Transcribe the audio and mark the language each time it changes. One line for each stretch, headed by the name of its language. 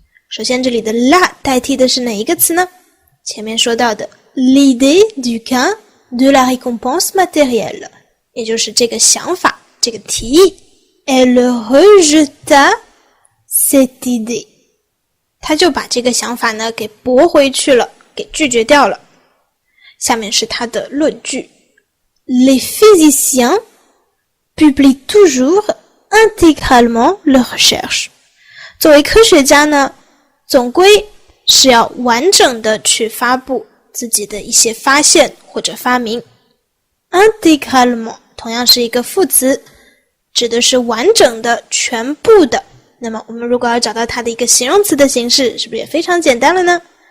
Chinese: 首先这里的 la 代替的是哪一个词呢？前面说到的
French: l'idée du gain de la récompense matérielle，
Chinese: 也就是这个想法，这个提议。
French: Elle rejeta cette idée，
Chinese: 他就把这个想法呢给驳回去了，给拒绝掉了。下面是他的论据。
French: Les physiciens publient toujours intégralement leurs recherches。
Chinese: 作为科学家呢，总归是要完整的去发布自己的一些发现或者发明。 intégralement 同样是一个副词，指的是完整的，全部的。那么我们如果要找到它的一个形容词的形式，是不是也非常简单了呢？